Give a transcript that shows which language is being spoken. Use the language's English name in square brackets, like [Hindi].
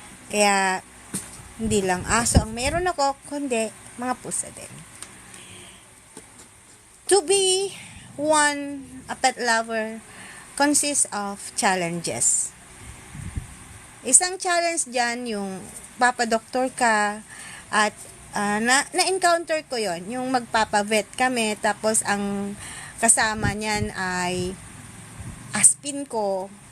[Filipino] Kaya, hindi lang aso ang meron ako, kundi mga pusa din. [English] To be a pet lover consists of challenges. [Filipino] Isang challenge dyan, yung papadoktor ka at na-encounter ko yon, yung magpapavet kami tapos ang kasama niyan ay aspin ko.